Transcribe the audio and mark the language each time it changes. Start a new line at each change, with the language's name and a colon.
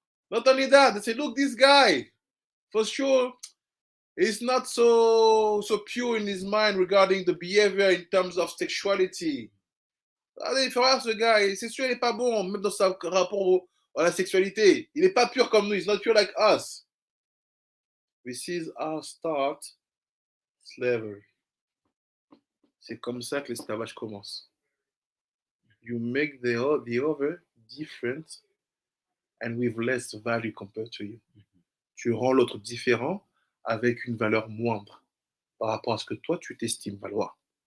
English: Not only that, they say, look, this guy, for sure, is not so pure in his mind regarding the behavior in terms of sexuality.
French: Allez, il faut voir ce gars, c'est sûr, il n'est pas bon, même dans son rapport à la sexualité. Il n'est pas pur comme nous,
English: he's not pure like us. This is our start, slavery.
French: C'est comme ça que l'esclavage commence.
English: You make the other different and with less value compared to you.
French: Tu rends l'autre différent avec une valeur moindre par rapport à ce que toi tu t'estimes valoir.